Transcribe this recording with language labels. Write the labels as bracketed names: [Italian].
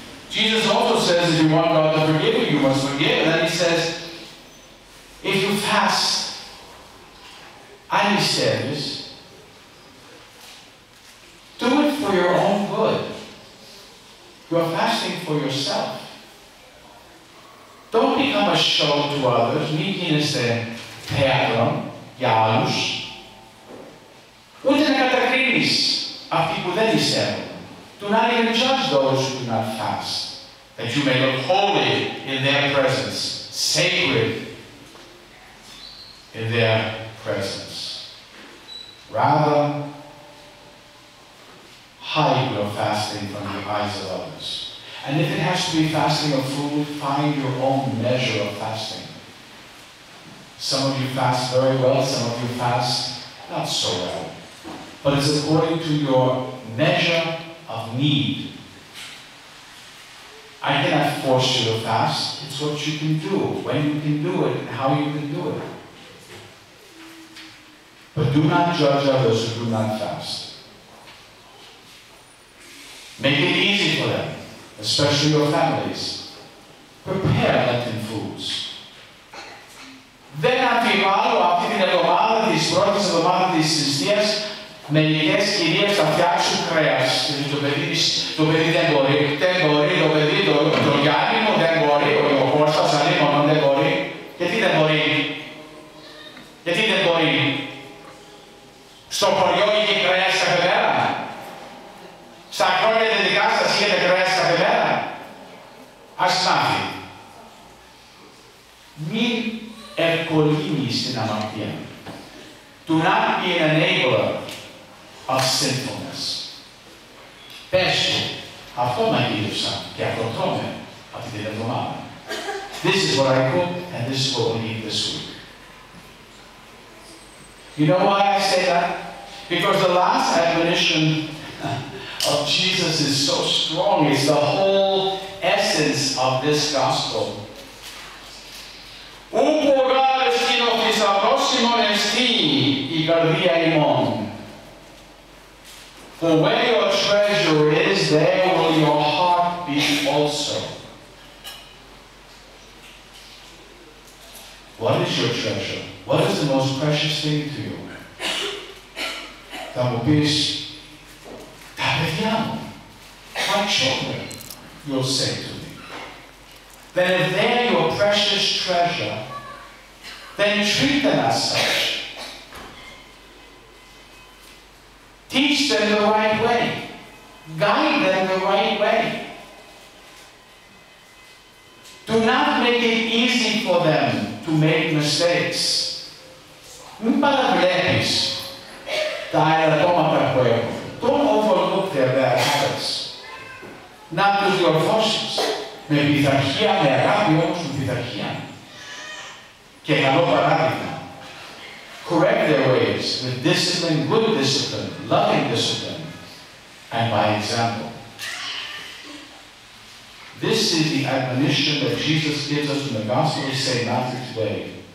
[English] Jesus also says if you want God to forgive you, you must forgive. And then he says, if you fast, hay misterios, do it for your own good. You are fasting for yourself. Don't become a show to others. [Greek] Μην γίνεσαι θέατρο για άλλους. Ούτε να κατακρίνεις αυτοί που δεν πιστεύουν. [English] Do not even judge those who do not fast, that you may look holy in their presence, sacred in their presence. Rather, hide your fasting from the eyes of others. And if it has to be fasting of food, find your own measure of fasting. Some of you fast very well, some of you fast not so well. But it's according to your measure of need. I cannot force you to fast. It's what you can do, when you can do it, and how you can do it. But do not judge others who do not fast. Make it easy for them, especially your families. Prepare Lenten foods. [Greek] Δεν αμφιβάλλω αυτή την εβδομάδα, της πρώτης εβδομάδας της θυσίας, μερικές κυρίες θα φτιάξουν κρέας. Το παιδί δεν μπορεί, το παιδί, το Γιάννη μου δεν μπορεί, ο Κώστας Αλίμωνο δεν μπορεί. Γιατί δεν μπορεί? Γιατί δεν μπορεί? Στο χωριό είχε κρέας κάθε μέρα. Στα χρόνια τα δικά σας είχετε κρέας κάθε μέρα. Ας μάθει. Μην ευκολύνεις την αμαρτία. [English] Do not be an enabler of sinfulness. [Greek] Πες του, αυτό μαγείρεψα και αυτό τρώμε αυτή την εβδομάδα. [English] This is what I cooked and this is what we'll eat this week. You know why I say that? Because the last admonition of Jesus is so strong. It's the whole essence of this gospel. [Greek] Όπου ο γάρες είναι ο θησαυρός ημών εστί η καρδία ημών. [English] For where your treasure is, there will your heart be also. What is your treasure? What is the most precious thing to you? [Greek] Θα μου πεις, τα παιδιά μου, [English] my children, you'll say to me. Then if they're your precious treasure, then treat them as such. Teach them the right way. Guide them the right way. Do not make it easy for them to make mistakes. [Greek] Μην παραβλέπεις τα ελαττώματα που έχουν. [English] Don't overlook their bad habits. [Greek] Να τους διορθώσεις. Με πειθαρχία, με αγάπη όμως με πειθαρχία. Και καλό παράδειγμα. [English] Correct their ways with discipline, good discipline, loving discipline, and by example. This is the admonition that Jesus gives us in the Gospel of St. Matthew today.